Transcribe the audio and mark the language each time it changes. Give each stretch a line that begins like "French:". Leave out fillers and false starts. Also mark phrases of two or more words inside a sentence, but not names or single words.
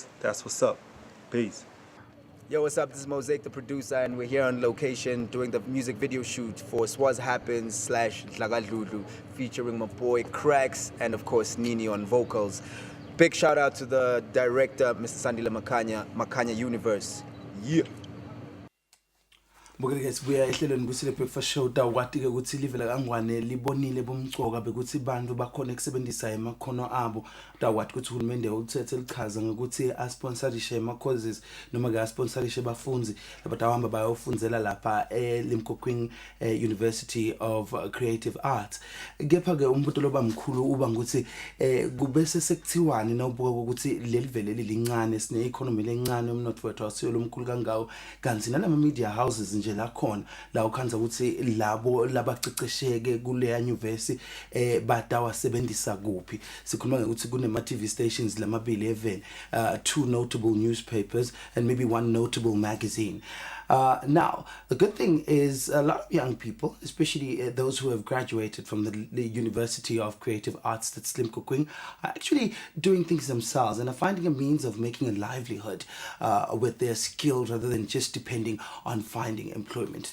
English: That's what's up. Peace. Yo, what's up? This is Mosaic, the producer, and we're here on location doing the music video shoot for Swaz Happens / Dlagadlulu, featuring my boy Cracks and, of course, Nini on vocals. Big shout out to the director, Mr. Sandile Makhanya, Makhanya Universe. Yeah.
Swati: Mbukele guys buya ehlelweni kusile
English: breakfast show
Swati: dawati ke ukuthi live la kangwane libonile bomcoka bekuthi bantu bakhona ukusebenzisa emakhono abo dawati ukuthi uhulumende uthethe lichaza ngokuthi asponsorishe ama causes noma ke asponsorishe bafunzi abadawamba bayofundzela lapha eLimpopo University of Creative Arts. Kepha ke umbuto loba mkhulu uba ukuthi kubese sekuthiwani na ubuka ukuthi lelivele lilincane sine economy lencane umnotho wethu asiyolo mkhulu kangawo kanti nalama
English: media houses
Swati: nje la khona la ukhanza ukuthi labo labacecesheke kule nyuvesi batawasebenzisa kuphi sikhuluma ukuthi kunema
English: TV stations
Swati: lamabili
English: event 2 notable newspapers and maybe 1 notable magazine. Now, the good thing is a lot of young people, especially those who have graduated from the University of Creative Arts that's Limpopo, are actually doing things themselves and are finding a means of making a livelihood with their skills rather than just depending on finding employment.